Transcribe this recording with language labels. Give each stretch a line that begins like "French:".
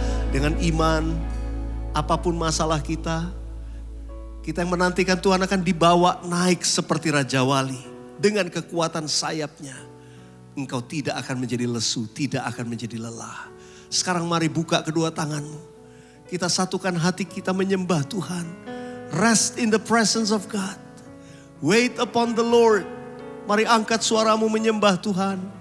Indonesian: Dengan iman, apapun masalah kita yang menantikan Tuhan akan dibawa naik seperti Raja Wali. Dengan kekuatan sayapnya, engkau tidak akan menjadi lesu, tidak akan menjadi lelah. Sekarang mari buka kedua tanganmu. Kita satukan hati kita menyembah Tuhan.
English: Rest in the presence of God. Wait upon the Lord.
Indonesian: Mari angkat suaramu menyembah Tuhan.